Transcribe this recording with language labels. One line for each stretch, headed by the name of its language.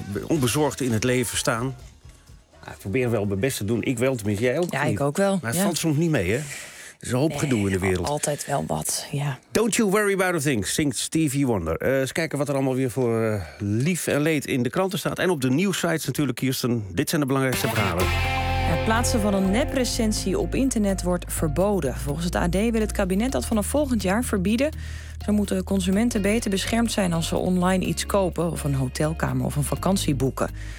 Dutch: Onbezorgd in het leven staan. Ik probeer wel mijn best te doen. Ik wel, tenminste. Jij ook? Ja, ik ook wel. Maar het ja. valt soms niet mee, hè? Er is een hoop gedoe in de wereld. Altijd wel wat, ja.
English: Don't you worry about a thing,
Dutch: zingt Stevie Wonder. Eens kijken wat er allemaal weer voor lief en leed in de kranten staat. En op de nieuwsites natuurlijk, Kirsten. Dit zijn de belangrijkste verhalen. Het plaatsen van een nep-recensie op internet wordt verboden. Volgens het AD wil het kabinet dat vanaf volgend jaar verbieden. Zo moeten consumenten beter beschermd zijn als ze online iets kopen, of een hotelkamer of een vakantie boeken.